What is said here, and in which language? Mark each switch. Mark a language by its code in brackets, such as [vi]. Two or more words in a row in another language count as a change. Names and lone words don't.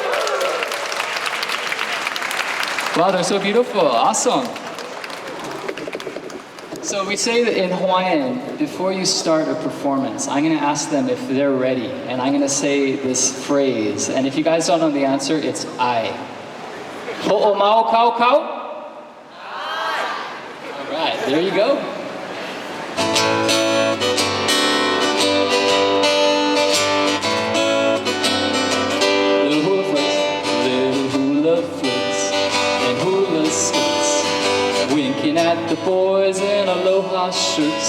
[en] Wow, they're so beautiful. Awesome. So we say that in Hawaiian, before you start a performance, I'm going to ask them if they're ready, and I'm going to say this phrase. And if you guys don't know the answer, it's I. [haw] Ho'o mau kau kau? [en] All right, there you go. Little hula flits, and hula skirts, winking at the boys in aloha shirts.